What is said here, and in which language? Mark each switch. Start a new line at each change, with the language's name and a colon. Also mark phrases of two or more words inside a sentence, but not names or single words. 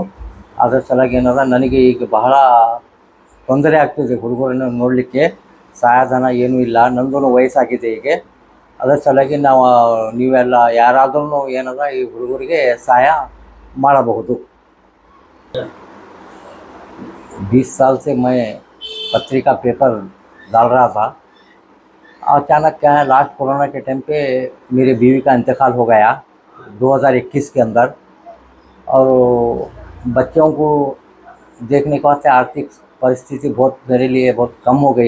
Kannada: ಅದರ ಸಲುವಾಗಿ ಏನದ ನನಗೆ ಈಗ ಬಹಳ ತೊಂದರೆ ಆಗ್ತಿದೆ. ಹುಡುಗರನ್ನು ನೋಡಲಿಕ್ಕೆ ಸಹಾಯಧನ ಏನೂ ಇಲ್ಲ. ನಂದು ವಯಸ್ಸಾಗಿದೆ ಈಗ. ಅದರ ಸಲುವಾಗಿ ನೀವೆಲ್ಲ ಯಾರಾದ್ರೂ ಏನದ ಈ ಹುಡುಗರಿಗೆ ಸಹಾಯ ಮಾಡಬಹುದು.
Hindi: 20 साल से मैं पत्रिका पेपर डाल रहा था. अचानक क्या है, लास्ट कोरोना के टाइम पे मेरे बीवी का इंतकाल हो गया 2021 के अंदर. और बच्चों को देखने के वास्ते आर्थिक परिस्थिति मेरे लिए बहुत कम हो गई.